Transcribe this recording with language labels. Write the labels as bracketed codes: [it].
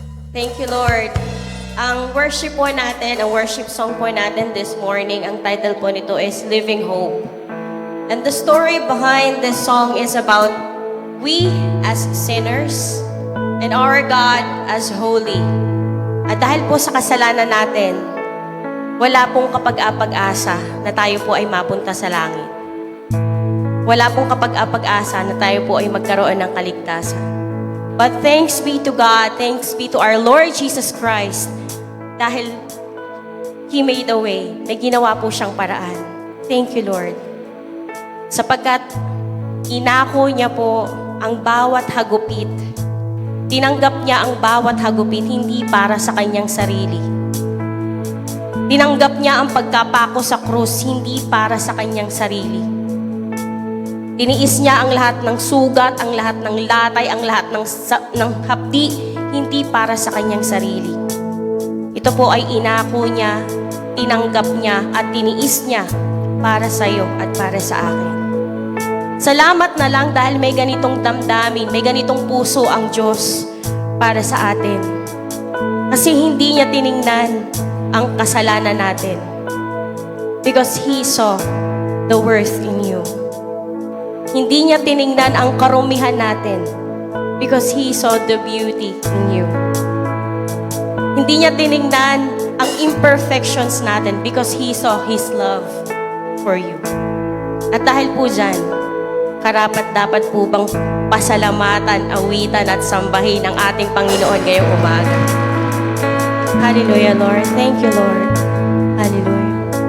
[en] Thank you, Lord. [tl] Ang worship po natin, ang worship song po natin [en] this morning, [tl] ang title po nito is Living Hope. [en] And the story behind this song is about we as sinners and our God as holy. [tl] At dahil po sa kasalanan natin, wala pong kapag-apag-asa na tayo po ay mapunta sa langit. Wala pong kapag-apag-asa na tayo po ay magkaroon ng kaligtasan. [en] But thanks be to God, thanks be to our Lord Jesus Christ, dahil He made a way, [tl] may ginawa po siyang paraan. [en] Thank you, Lord. [tl] Sapagkat inako niya po ang bawat hagupit. Tinanggap niya ang bawat hagupit, hindi para sa kanyang sarili. Tinanggap niya ang pagkapako sa krus, hindi para sa kanyang sarili. Tiniis niya ang lahat ng sugat, ang lahat ng latay, ang lahat ng hapdi, hindi para sa kanyang sarili. Ito po ay inako niya, tinanggap niya, at tiniis niya para sa iyo at para sa akin. Salamat na lang dahil may ganitong damdamin, may ganitong puso ang Diyos para sa atin. Kasi hindi niya tiningnan ang kasalanan natin. [en] Because He saw the worth in you. [tl] Hindi niya tiningnan ang karumihan natin. [en] Because He saw the beauty in you. [tl] Hindi niya tiningnan ang imperfections natin. [en] Because He saw His love for you. [tl] At dahil po dyan, karapat-dapat po bang pasalamatan, awitan at sambahin ang ating Panginoon ngayong umaga. [en] Hallelujah, Lord. Thank you, Lord. [tl] Hallelujah.